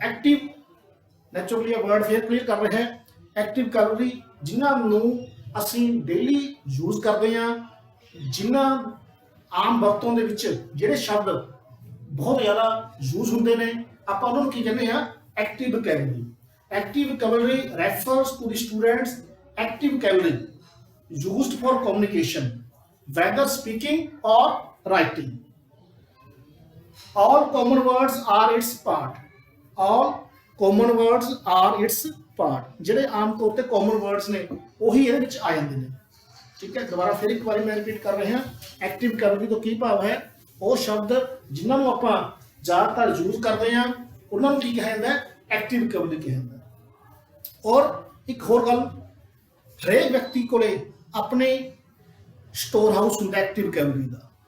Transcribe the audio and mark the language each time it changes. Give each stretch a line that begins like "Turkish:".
Punjabi: Active naturally ਇਹ word ਫੇਰ clear ਕਰ ਰਿਹਾ ਹੈ। ਐਕਟਿਵ vocabulary ਜਿਨ੍ਹਾਂ ਨੂੰ ਅਸੀਂ ਡੇਲੀ ਯੂਜ਼ ਕਰਦੇ ਹਾਂ, ਜਿਨ੍ਹਾਂ ਆਮ ਵਰਤੋਂ ਦੇ ਵਿੱਚ ਜਿਹੜੇ ਸ਼ਬਦ ਬਹੁਤ ਜ਼ਿਆਦਾ ਯੂਜ਼ ਹੁੰਦੇ ਨੇ, ਆਪਾਂ ਉਹਨਾਂ ਨੂੰ ਕੀ ਕਹਿੰਦੇ ਹਾਂ? Active vocabulary।
English: Active vocabulary refers to the students active vocabulary used for communication, whether speaking or writing. All common words are its part. All common words are its
Punjabi: part ਜਿਹੜੇ ਆਮ ਤੌਰ ਤੇ ਕਾਮਨ ਵਰਡਸ ਨੇ ਉਹੀ ਇਹਦੇ ਵਿੱਚ ਆ ਜਾਂਦੇ ਨੇ। ਠੀਕ ਹੈ, ਦੁਬਾਰਾ ਫਿਰ ਇੱਕ ਵਾਰੀ ਮੈਂ ਰਿਪੀਟ ਕਰ ਰਿਹਾ। ਐਕਟਿਵ ਵੋਕੈਬਲਰੀ ਤੋਂ ਕੀ ਭਾਵ ਹੈ? ਉਹ ਸ਼ਬਦ ਜਿਨ੍ਹਾਂ ਨੂੰ ਆਪਾਂ ਜ਼ਿਆਦਾਤਰ ਯੂਜ਼ ਕਰਦੇ ਹਾਂ ਉਹਨਾਂ ਨੂੰ ਕੀ ਕਿਹਾ ਜਾਂਦਾ ਹੈ? ਐਕਟਿਵ ਵੋਕੈਬਲਰੀ ਕਿਹਾ ਜਾਂਦਾ ਹੈ। ਔਰ ਇੱਕ ਹੋਰ ਗੱਲ, ਹਰੇਕ ਵਿਅਕਤੀ ਕੋਲੇ ਆਪਣੇ ਸਟੋਰ ਹਾਊਸ ਹੁੰਦਾ ਐਕਟਿਵ ਵੋਕੈਬਲਰੀ ਦਾ।